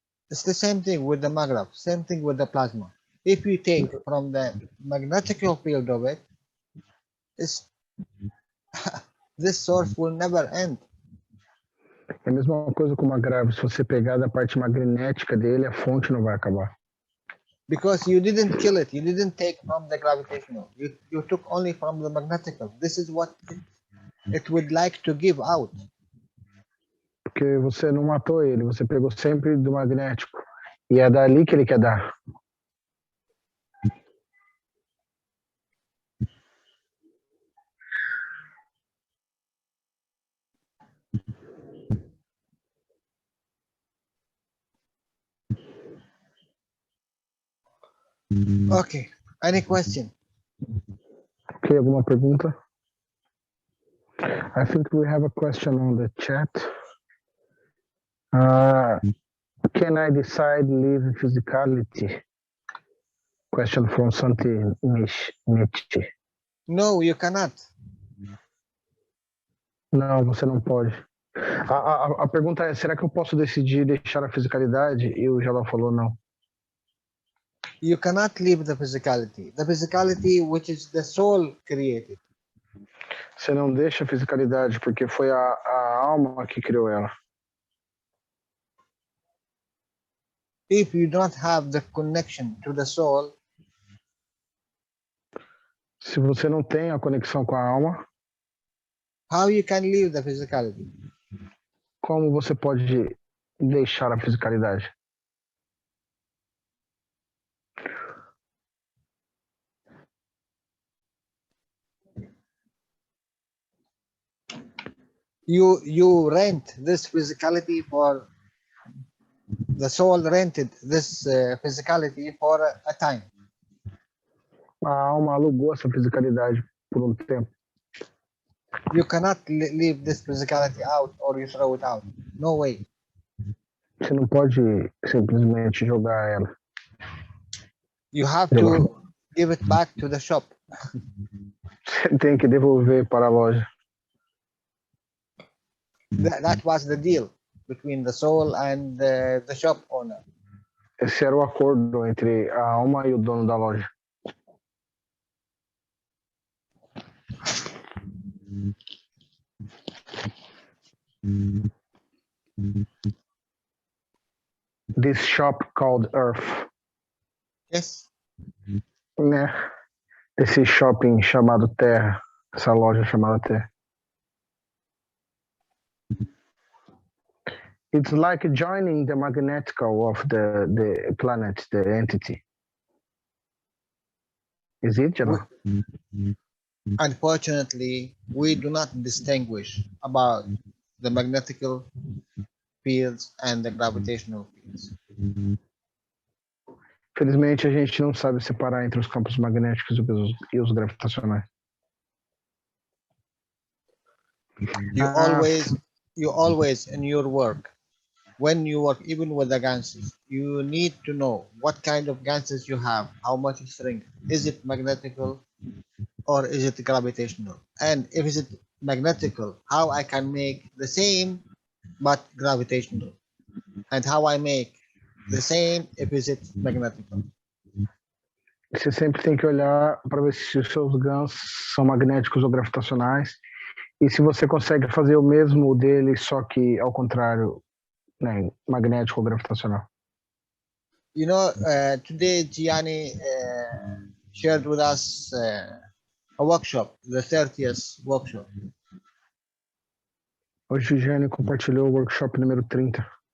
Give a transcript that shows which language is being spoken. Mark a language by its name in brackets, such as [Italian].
[English] It's the same thing with the maghreb, same thing with the plasma. If you take from the magnetic field of it, this source will never end. [Portuguese] É a mesma coisa com uma grave. Se você pegar da parte magnética dele, a fonte não vai acabar. [English] Because you didn't kill it, you didn't take from the gravitational. You took only from the magnetical. This is what it would like to give out. [Portuguese] Porque você não matou ele, você pegou sempre do magnético. E é dali que ele quer dar. [English] Okay, any question? [Portuguese] Ok, alguma pergunta? [English] I think we have a question on the chat. Can I decide leave physicality? Question from Santi Nietzsche. No, you cannot. [Portuguese] Não, você não pode. A pergunta é, será que eu posso decidir deixar a fisicalidade? E o Jalal falou não. [English] You cannot leave the physicality. The physicality which is the soul created. [Portuguese] Você não deixa a fisicalidade porque foi a alma que criou ela. [English] If you don't have the connection to the soul, [Portuguese] se você não tem a conexão com a alma, [English] how you can leave the physicality? [Portuguese] Como você pode deixar a fisicalidade? [English] You rent this physicality for the soul rented this physicality for a time. [Portuguese] A alma alugou essa fisicalidade por tempo. [English] You cannot leave this physicality out or you throw it out. No way. [Portuguese] Você não pode simplesmente jogar ela. [English] You have to give it back to the shop. [Portuguese] Você tem que devolver para a loja. [English] That was the deal between the soul and the shop owner. [Portuguese] Esse era o acordo entre a alma e o dono da loja. [English] This shop called Earth. Yes. [Portuguese] Né? Esse shopping chamado Terra. Essa loja chamada Terra. [English] It's like joining the magnetical of the planet, the entity. Is it, Jalal? Unfortunately, we do not distinguish about the magnetical fields and the gravitational fields. [Portuguese] Felizmente, a gente não sabe separar entre os campos magnéticos e os gravitacionais. [English] You always in your work, when you work even with the ganses, you need to know what kind of ganses you have, how much strength. Is it magnetical or is it gravitational? And if is it magnetical, how I can make the same but gravitational, and how I make the same if is it magnetical. [Portuguese] Você sempre tem que olhar para ver se os seus gansos são magnéticos ou gravitacionais e se você consegue fazer o mesmo dele, só que ao contrário, né, magnético ou gravitacional. [English] You know, today Gianni shared with us a workshop, the 30th workshop. [Portuguese] Hoje o Gianni compartilhou o workshop número 30.